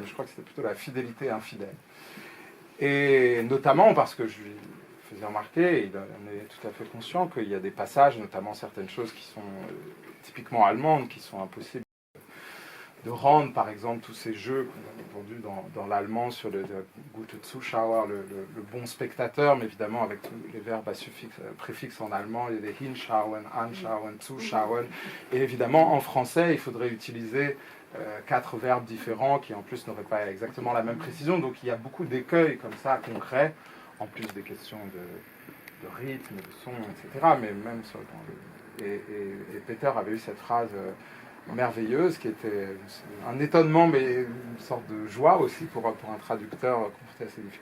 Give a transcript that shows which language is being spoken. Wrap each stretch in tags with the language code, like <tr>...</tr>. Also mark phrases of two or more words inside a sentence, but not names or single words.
<fr>Je crois que c'était plutôt la fidélité infidèle. Et notamment parce que je lui faisais remarquer, il en est tout à fait conscient, qu'il y a des passages, notamment certaines choses qui sont typiquement allemandes, qui sont impossibles de rendre, par exemple, tous ces jeux qu'on a entendus dans l'allemand sur le</fr> <de>gute Zuschauer,</de> <fr>le bon spectateur, mais évidemment avec tous les verbes à préfixes en allemand, il y a des</fr> <de>hinschauen, anschauen, zuschauen,</de> <fr>et évidemment en français, il faudrait utiliser 4 verbes différents qui en plus n'auraient pas exactement la même précision, donc il y a beaucoup d'écueils comme ça concrets, en plus des questions de rythme, de son, etc., mais même sur et Peter avait eu cette phrase merveilleuse, qui était un étonnement, mais une sorte de joie aussi pour un traducteur confronté à ces difficultés.</fr>